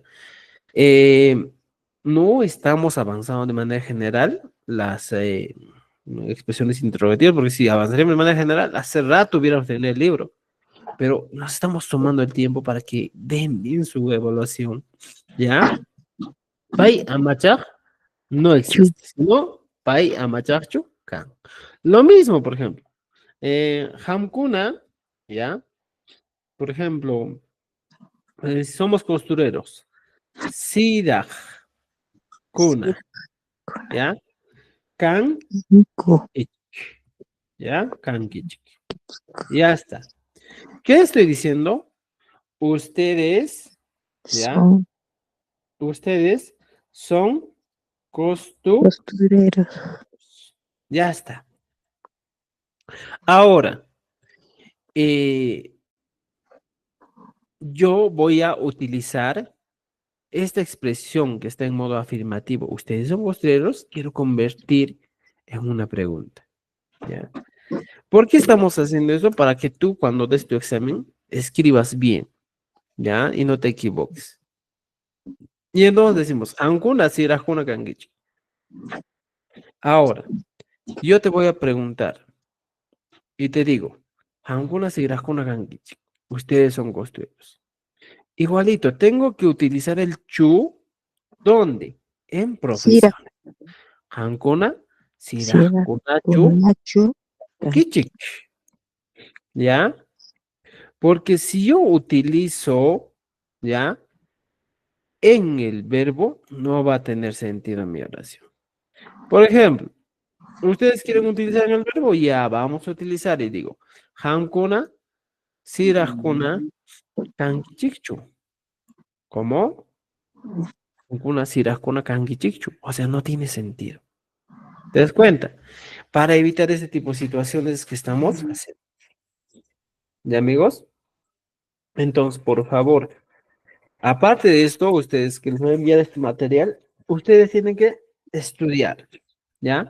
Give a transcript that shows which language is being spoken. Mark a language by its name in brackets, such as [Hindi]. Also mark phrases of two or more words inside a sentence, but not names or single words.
[Spanish] Eh, no estamos avanzando de manera general las expresiones interrogativas, porque si avanzaríamos de manera general, hace rato hubiéramos tenido el libro, pero nos estamos tomando el tiempo para que den bien su evaluación, ¿ya? [Quechua] Pai amachar [Spanish] no existe, sino [Quechua] pai amacharchu kan. [Spanish] Lo mismo, por ejemplo, hamkuna, ¿ya? Por ejemplo, si somos costureros, [Quechua] siraj, kuna, [Spanish] ¿ya? [Quechua] Kan, ich, ¿ya? Kan, ich. [Spanish] Ya está. ¿Qué estoy diciendo? Ustedes, ¿ya? Son Ustedes son costureros. costureros. Ya está. Ahora, eh, yo voy a utilizar esta expresión que está en modo afirmativo. Ustedes son costureros, quiero convertir en una pregunta, ¿ya? ¿Por qué estamos haciendo eso? Para que tú, cuando des tu examen, escribas bien, ¿ya? Y no te equivoques. Y entonces decimos, [Quechua] Ankuna sirajuna kangichi. [Spanish] Ahora, yo te voy a preguntar y te digo, [Quechua] Ankuna sirajuna kangichi. [Spanish] Ustedes son costureros. Igualito, tengo que utilizar el chu, ¿dónde? En [Quechua] Sira, [Spanish] profesión. [Quechua] Ankuna sira, sirajuna chu cunacho, kichik. [Spanish] ¿Ya? Porque si yo utilizo, ¿ya? En el verbo, no va a tener sentido mi oración. Por ejemplo, ustedes quieren utilizar en el verbo, ya vamos a utilizar y digo, [Quechua] hankuna, sirajkuna, kankichikchu. [Spanish] ¿Cómo? [Quechua] Hankuna, sirajkuna, kankichikchu. [Spanish] O sea, no tiene sentido. ¿Te das cuenta? Para evitar ese tipo de situaciones que estamos haciendo. ¿Ya, amigos? Entonces, por favor, aparte de esto, ustedes que les voy a enviar este material, ustedes tienen que estudiar, ¿ya?